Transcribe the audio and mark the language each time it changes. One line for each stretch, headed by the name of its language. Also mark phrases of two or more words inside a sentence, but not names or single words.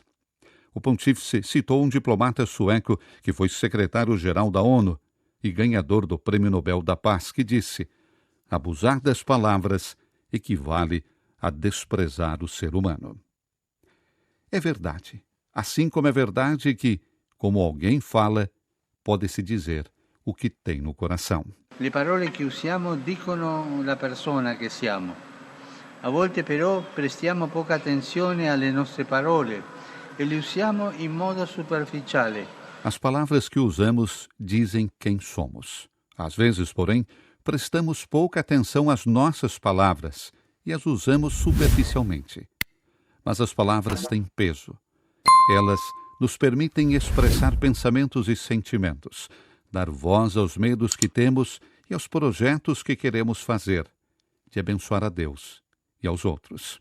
Portuguese: O pontífice citou um diplomata sueco que foi secretário-geral da ONU e ganhador do Prêmio Nobel da Paz, que disse: abusar das palavras equivale a desprezar o ser humano. É verdade, assim como é verdade que, como alguém fala, pode-se dizer o que tem no coração.
Italian: Le parole che usiamo dicono la persona che siamo. A volte però prestiamo poca attenzione alle nostre parole e le usiamo in modo superficiale.
Portuguese: As palavras que usamos dizem quem somos. Às vezes, porém, prestamos pouca atenção às nossas palavras e as usamos superficialmente. Mas as palavras têm peso. Elas nos permitem expressar pensamentos e sentimentos, dar voz aos medos que temos e aos projetos que queremos fazer, de abençoar a Deus e aos outros.